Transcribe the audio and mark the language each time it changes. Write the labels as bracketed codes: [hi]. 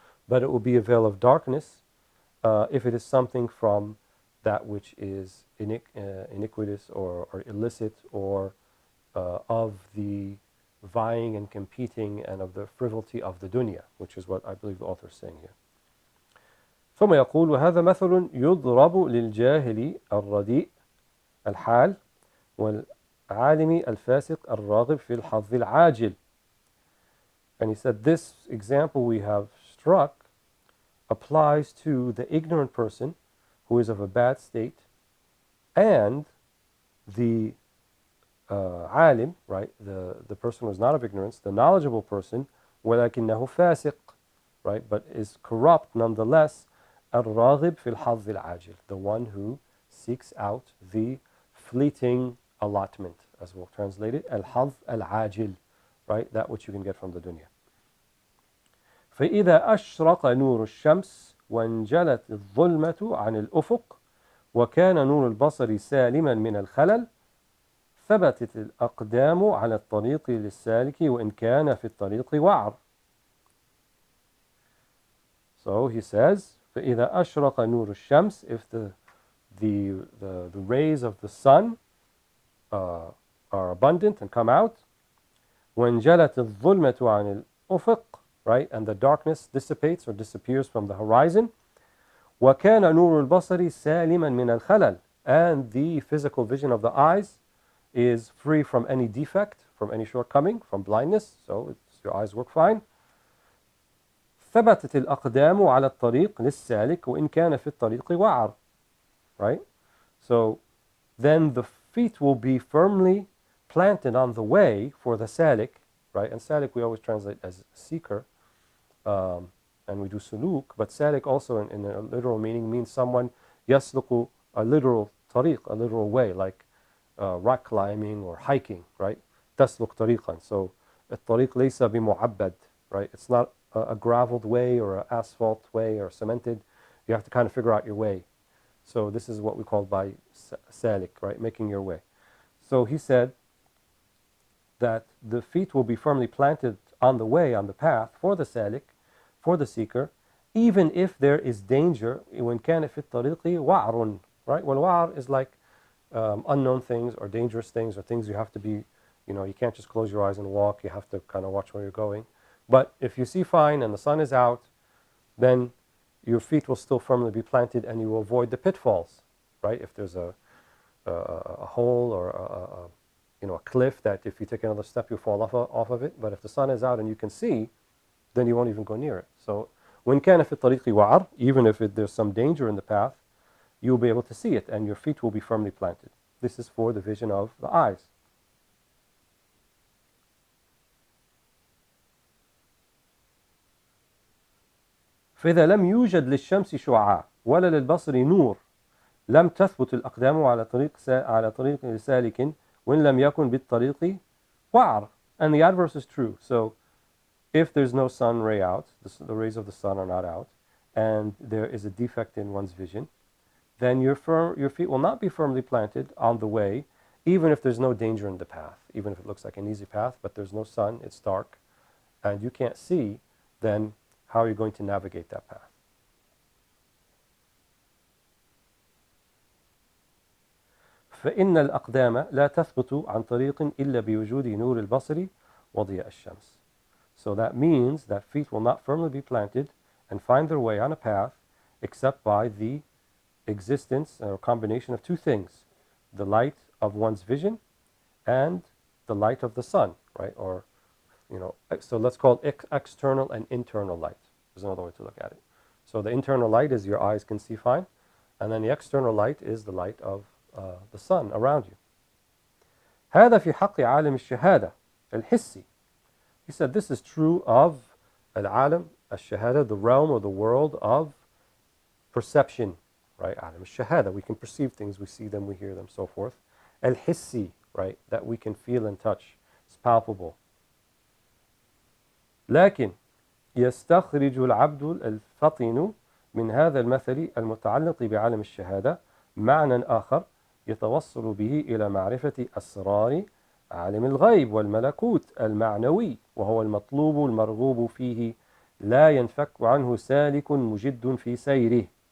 [en] But it will be a veil of darkness if it is something from that which is iniquitous or illicit or of the vying and competing and of the frivolity of the dunya, which is what I believe the author is saying here. [ar] ثم يقول وهذا مثل يضرب للجاهل الرديء الحال والعالم الفاسق الراغب في الحظ العاجل. [en] And he said this example we have struck applies to the ignorant person who is of a bad state and the alim, right, the person who is not of ignorance, the knowledgeable person, [ar] ولكنه فاسق, [en] right, but is corrupt nonetheless, [ar] الراغب في الحظ العاجل, [en] the one who seeks out the fleeting allotment, as we'll translate it, [ar] الحظ العاجل, [en] right, that which you can get from the dunya. [ar] فإذا أشرق نور الشمس وانجلت الظلمة عن الأفق وكان نور البصر سالما من الخلل ثبتت الأقدام على الطريق للسالك وإن كان في الطريق وعر. [en] So he says, [ar] فإذا أشرق نور الشمس, [en] if the rays of the sun are abundant and come out, [ar] وانجلت الظلمة عن الأفق, [en] right, and the darkness dissipates or disappears from the horizon, [ar] وكان نور البصر سالما من الخلل, [en] and the physical vision of the eyes is free from any defect, from any shortcoming, from blindness, so your eyes work fine. [ar] ثبتت الأقدام على الطريق للسالك وإن كان في الطريق وعر, right? [en] So then the feet will be firmly planted on the way for the salik, right? And salik we always translate as seeker, and we do suluk, but salik also in a literal meaning means someone yasluku, a literal tariq, a literal way, like rock climbing or hiking, right? [ar] تسلك طريقا. So الطريق ليس بمعبد, right? [en] It's not a graveled way or an asphalt way or cemented. You have to kind of figure out your way. So this is what we call by salik, right? Making your way. So he said that the feet will be firmly planted on the way, on the path for the salik, for the seeker, even if there is danger. [ar] وإن كان في الطريق وعر, right? [en] والوعر is like unknown things or dangerous things or things you have to be, you can't just close your eyes and walk. You have to kind of watch where you're going. But if you see fine and the sun is out, then your feet will still firmly be planted and you will avoid the pitfalls, right? If there's a hole or a cliff that if you take another step you fall off of it. But if the sun is out and you can see, then you won't even go near it. So [ar] وإن كان في الطريق وعر, [en] even if there's some danger in the path, you'll be able to see it and your feet will be firmly planted. This is for the vision of the eyes. [ar] فإذا لم يوجد للشمس شعاع ولا للبصر نور لم تثبت الأقدام على طريق سالك وإن لم يكن بالطريق وعر. [en] And the adverse is true. So if there's no sun ray out, the rays of the sun are not out, and there is a defect in one's vision, then your feet will not be firmly planted on the way, even if there's no danger in the path, even if it looks like an easy path, but there's no sun, it's dark, and you can't see, then how are you going to navigate that path? [ar] فإن الأقدام لا تثبت عن طريق إلا بوجود نور البصر وضياء الشمس. [en] So that means that feet will not firmly be planted and find their way on a path except by the existence or combination of two things, the light of one's vision and the light of the sun, right? Or, so let's call it external and internal light. There's another way to look at it. So the internal light is your eyes can see fine, and then the external light is the light of the sun around you. [ar] هذا في حق عالم الشهادة الحسي. [en] He said this is true of العالم الشهادة, the realm or the world of perception, right? عالم الشهادة, we can perceive things, we see them, we hear them, so forth. الحسي, right? That we can feel and touch, it's palpable. [ar] لكن يستخرج العبد الفطن من هذا المثل المتعلق بعالم الشهادة معنى آخر يتوصل به إلى معرفة أسرار عالم الغيب والملكوت المعنوي وهو المطلوب المرغوب فيه لا ينفك عنه سالك مجد في سيره.